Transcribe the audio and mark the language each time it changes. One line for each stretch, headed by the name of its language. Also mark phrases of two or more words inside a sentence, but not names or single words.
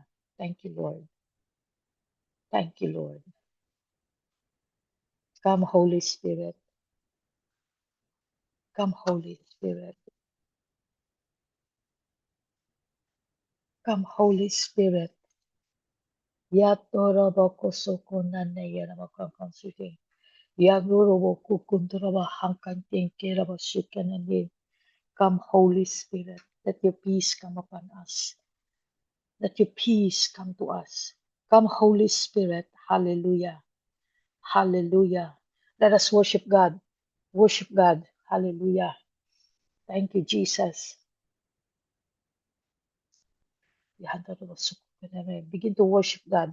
English: Thank you, Lord. Thank you, Lord. Come, Holy Spirit. Come, Holy Spirit. Come, Holy Spirit. Yatorabako sokonaneyarabakakansuke. Yagoroboku kunturaba hankantenkeraba shikanande. Come, Holy Spirit. Let your peace come upon us. Let your peace come to us. Come, Holy Spirit. Hallelujah. Hallelujah. Let us worship God. Worship God. Hallelujah. Thank you, Jesus. Begin to worship God.